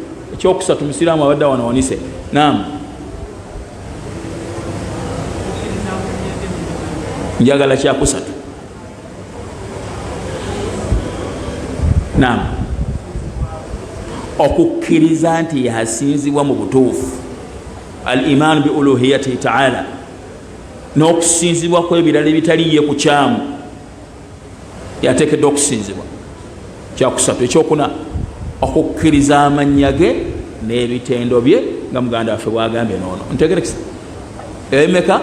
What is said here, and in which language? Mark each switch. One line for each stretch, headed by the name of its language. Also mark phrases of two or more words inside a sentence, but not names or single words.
Ganda: Ekyokusatu musiraamu abadde wanawanise. Naam, njagala kyakusatu. Naam, okukkiriza nti yasinzibwa mu butuufu,
Arabic: الإيمان بألوهيته تعالى,
Ganda: n'okusinzibwa kw'ebirala ebitaliye ku kyamu yateekeddwa okusinzibwa. Kyakusatu. Ekyokuna, okukkiriza amannya ge n'ebitendo bye nga muganda waffe bwagambye noono. Ntegerekesa ebimeka?